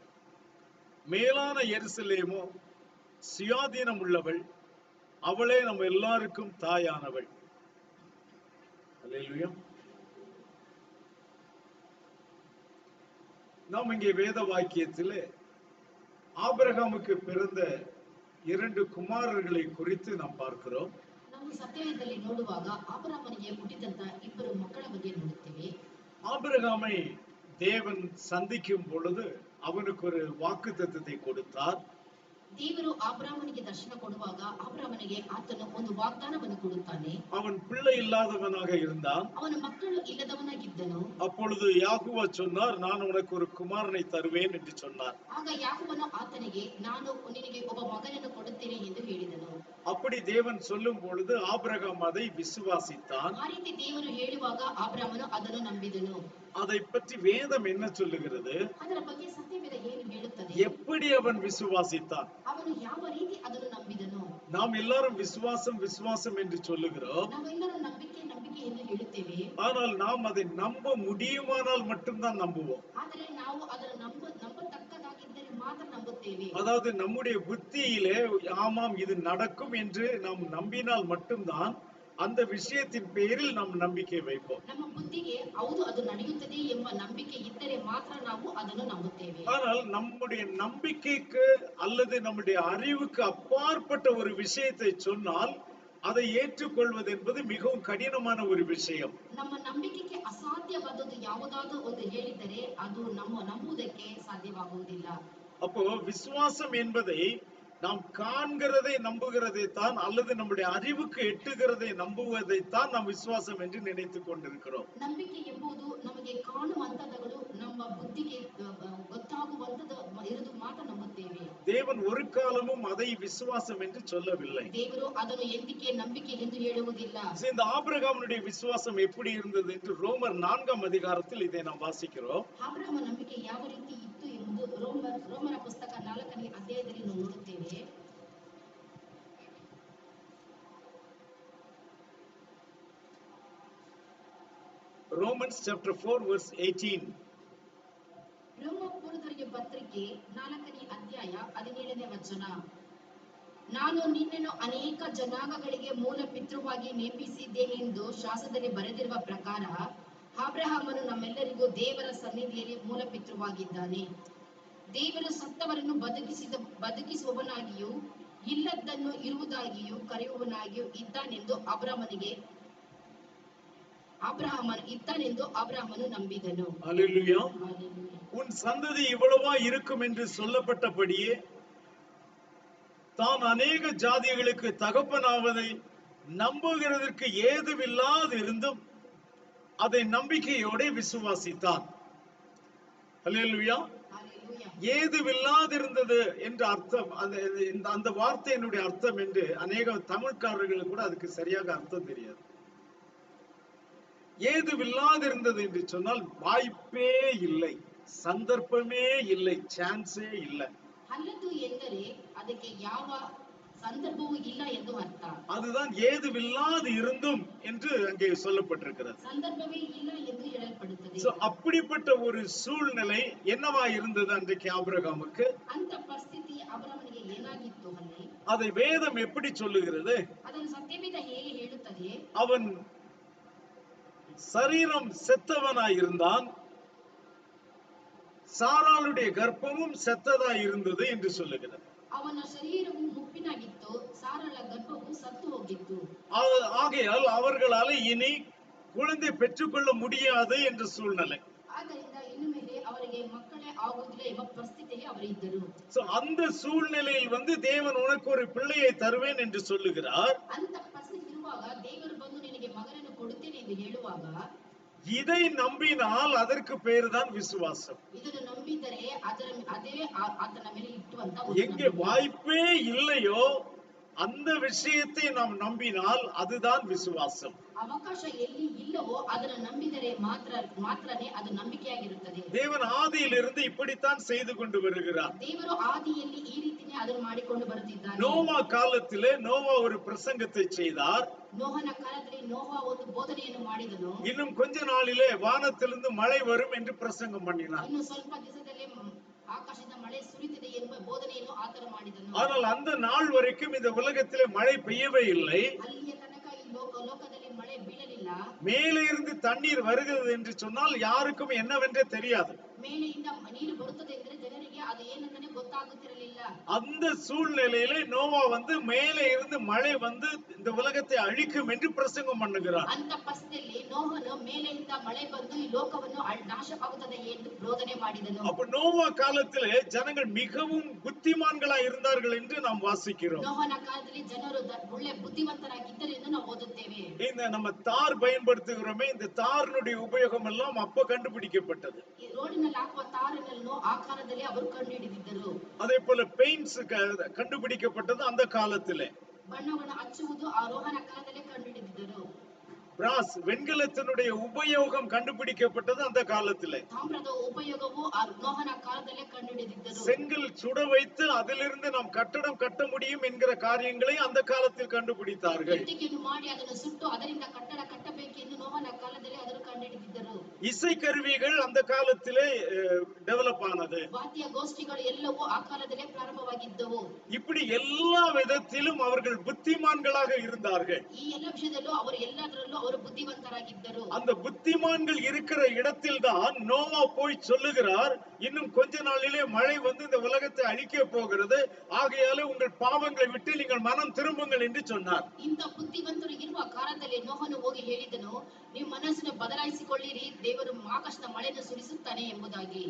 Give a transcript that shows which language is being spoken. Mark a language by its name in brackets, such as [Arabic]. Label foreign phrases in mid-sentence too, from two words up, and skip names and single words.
[Tamil] மேலான எருசலேமோ சுயாதீனம் உள்ளவள், அவளே நம்ம எல்லாருக்கும் தாயானவள். அல்லேலூயா. நாம் இங்கே வேத வாக்கியத்திலே ஆபிரகாமுக்கு பிறந்த 2 குமாரர்களை குறித்து நாம் பார்க்கிறோம். [Kannada] ನಾವು ಸತ್ಯವೇದದಲ್ಲಿ ನೋಡುವಾಗ ಆಬ್ರಹಾಮನಿಗೆ ಹುಟ್ಟಿದಂತ 2 ಮಕ್ಕಳ ಬಗ್ಗೆ ನೋಡುತ್ತೇವೆ. [Tamil] ஆபிரகாமை தேவன் சந்திக்கும் பொழுது அவனுக்கு ஒரு வாக்குத்தத்தத்தை கொடுத்தார். [Kannada] ದೇವರು ಆಬ್ರಹಾಮನಿಗೆ ದರ್ಶನ ಕೊಡುವಾಗ ಆಬ್ರಹಾಮನಿಗೆ ಆತನು ಒಂದು ವಾಗ್ದಾನವನ್ನು ಕೊಡುತ್ತಾನೆ. [Tamil] அவன் பிள்ளை இல்லாதவனாக இருந்தான். [Kannada] ಅವನ ಮಕ್ಕಳು ಇಲ್ಲದವನಾಗಿದ್ದನು. [Tamil] அப்பொழுது யாகோவா சொன்னார், நான் உனக்கு ஒரு குமாரனை தருவேன் என்று சொன்னார். [Kannada] ಆಗ ಯಾಕೋಬನು ಆತನಿಗೆ, ನಾನು ನಿನಗೆ ಒಬ್ಬ ಮಗನನ್ನು ಕೊಡುತ್ತೇನೆ ಎಂದು ಹೇಳಿದನು. [Tamil] அப்படி தேவன் சொல்லும் பொழுது ஆபிரகாம் அதை விசுவாசித்தான். [Kannada] ಆ ರೀತಿ ದೇವರು ಹೇಳುವಾಗ ಆಬ್ರಹಾಮನು ಅದನ್ನು ನಂಬಿದನು. [Tamil] அதை பற்றி வேதம் என்ன சொல்லுகிறது? [Kannada] ಅದರ ಬಗ್ಗೆ ಸತ್ಯವೇದ ಏನು ಹೇಳುತ್ತದೆ? [Tamil] எப்படி அவன் விசுவாசித்தான்? [Kannada] ಅವನು ಯಾವ ರೀತಿ ಅದನ್ನು ನಂಬಿದನು? [Tamil] நாம் எல்லாரும் விசுவாசம் விசுவாசம் என்று சொல்லுகிறோம். [Kannada] ನಾವೆಲ್ಲರೂ ನಂಬಿಕೆ ನಂಬಿಕೆ ಎಂದು ಹೇಳುತ್ತೇವೆ. [Tamil] ஆனால் நாம் அதை நம்ப முடியுமானால் மட்டும்தான் நம்புவோம். [Kannada] ಆದರೆ ನಾವು ಅದನ್ನು ನಂಬತಕ್ಕದಾಗಿದ್ದರೆ ಮಾತ್ರ ನಂಬುತ್ತೇವೆ. [Tamil] அதாவது நம்முடைய புத்தியிலே ஆமாம் இது நடக்கும் என்று நாம் நம்பினால் மட்டும்தான் அந்த விஷயத்தின் பேரில் நாம் நம்பிக்கை வைப்போம். [Kannada] ನಮ್ಮ ಬುದ್ಧಿಗೆ ಹೌದು ಅದು ನಡೆಯುತ್ತದೆ ಎಂಬ ನಂಬಿಕೆ ಇದ್ದರೆ ಮಾತ್ರ ನಾವು ಅದನ್ನು ನಂಬುತ್ತೇವೆ. [Tamil] ஆனால் நம்முடைய நம்பிக்கைக்கு அல்லது நம்முடைய அறிவுக்கு அப்பாற்பட்ட ஒரு விஷயத்தை சொன்னால் அதை ஏற்றுக்கொள்வது என்பது மிகவும் கடினமான ஒரு விஷயம். [Kannada] ನಮ್ಮ ನಂಬಿಕೆಗೆ ಅಸಾಧ್ಯವಾದದ್ದು ಯಾವುದಾದರೂ ಒಂದು ಹೇಳಿದರೆ ಅದು ನಮ್ಮ ನಂಬುವುದಕ್ಕೆ ಸಾಧ್ಯವಾಗುವುದಿಲ್ಲ. [Tamil] அப்போ விசுவாசம் என்பதை நாம் காண்கிறதை நம்புகிறதை தான் அல்லது நம்முடைய அறிவுக்கு எட்டுகிறதை நம்புவதை தான் நாம் விசுவாசம் என்று நினைத்துக் கொண்டிருக்கிறோம். [Kannada] ನಂಬಿಕೆ ಎಂಬುದು ನಮಗೆ ಕಾಣುವಂತದಗಳು ನಮ್ಮ ಬುದ್ಧಿಗೆ ಗೊತ್ತಾಗುವಂತದ ಇರುವುದು ಮಾತ್ರ ನಂಬುತ್ತೇವೆ. [Tamil] தேவன் ஒரு காலமும் அதை விசுவாசம் என்று சொல்லவில்லை. [Kannada] ದೇವರು ಅದನ್ನು ಎಂದಿಗೆ ನಂಬಿಕೆ ಎಂದು ಹೇಳುವುದಿಲ್ಲ. [Tamil] இந்த ஆபிரகாமுடைய விசுவாசம் எப்படி இருந்தது என்று ரோமர் 4ஆம் அதிகாரத்தில் இதை நாம் வாசிக்கிறோம். [Kannada] ಆಬ್ರಹಾಮ ನಂಬಿಕೆ ಯಾವ ರೀತಿ ಇತ್ತು ಎಂಬುದು ರೋಮರ ಪುಸ್ತಕ 4ನೇ ಅಧ್ಯಾಯದಲ್ಲಿ ನಾವು ನೋಡುತ್ತೇವೆ. [English] Romans chapter 4 verse 18. [Kannada] ರೋಮಪುರದವರಿಗೆ ಪತ್ರಿಕೆ 4ನೇ ಅಧ್ಯಾಯ 17ನೇ ವಚನ. ನಾನು ನಿನ್ನನ್ನು ಅನೇಕ ಜನಾಂಗಗಳಿಗೆ ಮೂಲ ಪಿತೃವಾಗಿ ನೇಮಿಸಿದ್ದೇನೆಂದು ಶಾಸ್ತ್ರದಲ್ಲಿ ಬರೆದಿರುವ ಪ್ರಕಾರ ಅಬ್ರಹಾಮನು ನಮ್ಮೆಲ್ಲರಿಗೂ ದೇವರ ಸನ್ನಿಧಿಯಲ್ಲಿ ಮೂಲ ಪಿತೃವಾಗಿದ್ದಾನೆ. ದೇವರು ಸತ್ತವರನ್ನು ಬದುಕಿಸುವವನಾಗಿಯೂ ಇಲ್ಲದ್ದನ್ನು ಇರುವುದಾಗಿಯೂ ಕರೆಯುವವನಾಗಿಯೂ ಇದ್ದಾನೆಂದು ಅಬ್ರಹಾಮನು ನಂಬಿದನು. [Tamil] அல்லேலூயா. உன் சந்ததி இவ்வளவா இருக்கும் என்று சொல்லப்பட்டபடியே தான் அநேக ஜாதிகளுக்கு தகப்பனாவதை நம்புகிறதற்கு ஏதுவில்லாது இருந்தும் அதை நம்பிக்கையோட விசுவாசித்தான். அல்லேலூயா. ஏதுவில்லாதிருந்தது என்ற அர்த்தம், அந்த வார்த்தையினுடைய அர்த்தம் என்று அநேக தமிழ்காரர்களுக்கு கூட அதுக்கு சரியாக அர்த்தம் தெரியாது. ஏதுவில்லாதிருந்தது என்று சொன்னால் வாய்ப்பே இல்லை, சந்தர்ப்பமே இல்லை, சான்ஸே இல்லை. [Kannada] ಅಲ್ಲದು ಎಂದರೆ ಅದಕ್ಕೆ ಯಾವ ಸಂದರ್ಭವೂ ಇಲ್ಲ ಎಂದು ಅರ್ಥ. [Tamil] அதுதான் ஏதுவில்லாது இருந்தும் என்று அங்கே சொல்லப்பட்டிருக்கிறது. [Kannada] சந்தர்ப்பமே ಇಲ್ಲ ಎಂದು ಹೇಳಲ್ಪಡುತ್ತದೆ. [Tamil] அப்படிப்பட்ட ஒரு சூழ்நிலை என்னவா இருந்தது அன்றைக்கு ஆபிரகாமுக்கு? [Kannada] அந்த ಪರಿಸ್ಥಿತಿ ಅಬ್ರಹಾಮನಿಗೆ ಏನಾಗಿತ್ತು ಅಲ್ಲಿ? [Tamil] அதை வேதம் எப்படி சொல்லுகிறது? [Kannada] ಅದನ್ನು ಸತ್ಯವೇದ ಹೇಗೆ ಹೇಳುತ್ತದೆ? [Tamil] அவன் சரீரம் செத்தவனாய் இருந்தான், சாராளுடைய கர்ப்பமும் செத்ததாய் இருந்தது என்று சொல்லுகிறது. [Kannada] ಅವನ ಶರೀರವು ಮುಪ್ಪಿನಾಗಿತ್ತು, ಸಾರಳ ಗರ್ಭವು ಸತ್ತು ಹೋಗಿತ್ತು. [Tamil] ஆகையால் அவர்களால் இனி குழந்தை பெற்றுக்கொள்ள முடியாது என்ற சூழ்நிலை. [Kannada] ಆದ್ದರಿಂದ ಇನ್ನು ಮೇಲೆ ಅವರಿಗೆ ಮಕ್ಕಳೇ ಆಗುವುದಿಲ್ಲ ಎಂಬ ಪರಿಸ್ಥಿತಿಯಲ್ಲಿ ಅವರಿದ್ದರು. [Tamil] அந்த சூழ்நிலையில் தேவன் உனக்கு ஒரு பிள்ளையை தருவேன் என்று சொல்லுகிறார். [Kannada] ಅಂತ ಪರಿಸ್ಥಿತಿ ಇರುವಾಗ ದೇವರು ಬಂದು ನಿನಗೆ ಮಗನನ್ನು ಕೊಡುತ್ತೇನೆ ಎಂದು ಹೇಳುವಾಗ [Tamil] இதை நம்பினால் அதற்கு பேருதான் விசுவாசம். [Kannada] ಇದನ್ನು ನಂಬಿದರೆ ಅದೇ ಆತನ ಮೇಲೆ ಇಟ್ಟುವಂತ [Tamil] எங்கே வாய்ப்பே இல்லையோ அந்த விஷயத்தை நாம் நம்பினால் அதுதான் விசுவாசம். [Kannada] ಅವಕಾಶ ಎಲ್ಲಿ ಇಲ್ಲವೋ ಅದನ್ನು ನಂಬಿದರೆ ಮಾತ್ರನೇ ಅದು ನಂಬಿಕೆಯಾಗಿರುತ್ತದೆ. [Tamil] தேவன் ஆதியிலிருந்து இப்படித்தான் செய்து கொண்டு வருகிறார். [Kannada] ದೇವರು ಆದಿಯಲ್ಲಿ ಈ ರೀತಿನೇ ಅದನ್ನು ಮಾಡಿಕೊಂಡು ಬರುತ್ತಿದ್ದಾನೆ. [Tamil] நோவா காலத்திலே நோவா ஒரு பிரசங்கத்தை செய்தார். [Kannada] ನೋಹನ ಕಾಲದಲ್ಲಿ ನೋಹ ಒಂದು ಬೋಧನೆಯನ್ನು ಮಾಡಿದನು. [Tamil] இன்னும் கொஞ்ச நாளிலே வானத்திலிருந்து மழை வரும் என்று பிரசங்கம் பண்ணினார். [Kannada] ಇನ್ನು ಸ್ವಲ್ಪ ದಿವಸದಲ್ಲಿ ಆಕಾಶದಿಂದ ಮಳೆ ಸುರಿಯುತ್ತದೆ ಎಂಬ ಬೋಧನೆಯನ್ನು ಆತನು ಮಾಡಿದನು. [Tamil] ஆனால் அந்த நாள் வரைக்கும் இந்த உலகத்திலே மழை பெய்யவே இல்லை. [Kannada] ಅಲ್ಲಿಯ ತನಕ ಈ ಲೋಕದಲ್ಲಿ ಮಳೆ ಬೀಳಲಿಲ್ಲ. [Tamil] மேலே இருந்து தண்ணீர் வருகிறது என்று சொன்னால் யாருக்கும் என்னவென்றே தெரியாது. [Kannada] ಮೇಲೆಯಿಂದ ನೀರು ಬರುತ್ತದೆ ಎಂದರೆ ಜನರಿಗೆ ಅದು ಏನಂತಾನೆ ಗೊತ್ತಾಗುತ್ತಿರಲಿಲ್ಲ. [Tamil] அந்த சூழ்நிலையிலே நோவா மேலே இருந்து மழை இந்த உலகத்தை அழிக்கும் என்று பிரசங்கம் பண்ணுகிறார். [Kannada] ಅಂತ ಪರಿಸ್ಥಿತಿಯಲ್ಲಿ ನೋಹನು ಮೇಲೆಯಿಂದ ಮಳೆ ಬಂದು ಈ ಲೋಕವನ್ನು ನಾಶವಾಗುತ್ತದೆ ಎಂದು ಬೋಧನೆ ಮಾಡಿದನು. [Tamil] அப்ப நோவா காலத்திலே ஜனங்கள் மிகவும் புத்திமான்களாய் இருந்தார்கள் என்று நாம் வாசிக்கிறோம். [Kannada] ನೋಹನ ಕಾಲದಲ್ಲಿ ಜನರು ಒಳ್ಳೆ ಬುದ್ಧಿವಂತರಾಗಿದ್ದರು ಎಂದು ನಾವು ಓದುತ್ತೇವೆ. [Tamil] இந்த நம்ம தார் பயன்படுத்துகிறோமே, இந்த தாரினுடைய உபயோகம் எல்லாம் அப்ப கண்டுபிடிக்கப்பட்டது. [Kannada] ರೋಡಿನಲ್ಲಿ ಹಾಕುವ ತಾರನ್ನು ಆ ಕಾಲದಲ್ಲಿ ಅವರು ಕಂಡುಹಿಡಿದಿದ್ದರು. [Tamil] அதே போல பெயிண்ட்ஸ் கண்டுபிடிக்கப்பட்டது அந்த காலத்திலே. [Kannada] ಬಣ್ಣವನ್ನು ಹಚ್ಚುವುದು ಆ ರೋಹನ ಕಾಲದಲ್ಲಿ ಕಂಡುಹಿಡಿದಿದ್ದರು. [Tamil] பிராஸ் வெண்கலத்தினுடைய உபயோகம் கண்டுபிடிக்கப்பட்டது அந்த காலத்திலே. [Kannada] ತಾಮ್ರದ ಉಪಯೋಗವು ಆ ನೋಹನ ಕಾಲದಲ್ಲೇ ಕಂಡುಹಿಡಿದಿದ್ದರು. [Tamil] செங்கல் சுட வைத்து அதிலிருந்து நாம் கட்டடம் கட்ட முடியும் என்கிற காரியங்களை அந்த காலத்தில் கண்டுபிடித்தார்கள். [Kannada] ಇಟ್ಟಿಗೆಯನ್ನು ಮಾಡಿ ಅದನ್ನು ಸುಟ್ಟು ಅದರಿಂದ ಕಟ್ಟಡ ಕಟ್ಟಬೇಕೆಂದು ನೋಹನ ಕಾಲದಲ್ಲಿ ಅದನ್ನು ಕಂಡುಹಿಡಿದಿದ್ದರು. [Tamil] இசை கருவிகள் அந்த காலத்திலே டெவலப் ஆனது. [Kannada] ವಾದ್ಯ ಗೋಷ್ಠಿಗಳು ಎಲ್ಲವೂ ಆ ಕಾಲದಲ್ಲೇ ಪ್ರಾರಂಭವಾಗಿದ್ದವು. [Tamil] இப்படி எல்லா விதத்திலும் அவர்கள் புத்திமான்களாக இருந்தார்கள். [Kannada] ಈ ಎಲ್ಲ ವಿಷಯದಲ್ಲೂ ಅವರು ಎಲ್ಲದರಲ್ಲೂ ಅವರು ಬುದ್ಧಿವಂತರಾಗಿದ್ದರು. [Tamil] அந்த புத்திமான்கள் இருக்கிற இடத்தில் தான் நோவா போய் சொல்லுகிறார், இன்னும் கொஞ்ச நாளிலே மழை வந்து இந்த உலகத்தை அழிக்க போகிறது, ஆகையாலே உங்கள் பாவங்களை விட்டு நீங்கள் மனம் திரும்புங்கள் என்று சொன்னார். [Kannada] ಇಂಥ ಬುದ್ಧಿವಂತರು ಇರುವ ಕಾಲದಲ್ಲಿ ನೋಹನು ಹೋಗಿ ಹೇಳಿದನು, ನೀವು ಮನಸ್ಸನ್ನು ಬದಲಾಯಿಸಿಕೊಳ್ಳಿರಿ, ದೇವರು ಆಕಾಶದ ಮಳೆಯನ್ನು ಸುರಿಸುತ್ತಾನೆ ಎಂಬುದಾಗಿ.